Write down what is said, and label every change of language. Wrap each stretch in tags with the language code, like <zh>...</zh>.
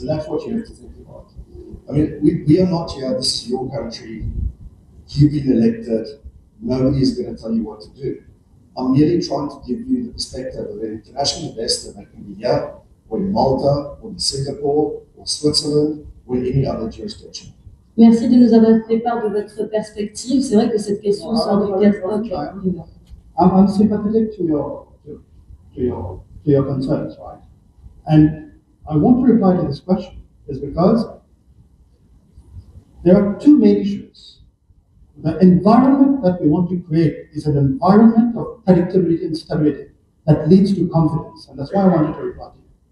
<en>And that's what you have to think about. I mean, we are not here, this is your country, you've been elected, nobody is going to tell you what to do. I'm merely trying to give you the perspective of an international investor that can be here, or in Malta, or in Singapore, or Switzerland, or in any other jurisdiction.</en> <fr>Merci de nous avoir fait part de votre perspective. C'est vrai que cette question sort du cadre.</fr> <en>I'm sympathetic to your concerns, right? And I want to reply to this question is because there are 2 main issues. The environment that we want to create is an environment of predictability and stability that leads to confidence, and that's why I wanted to reply to you.</en>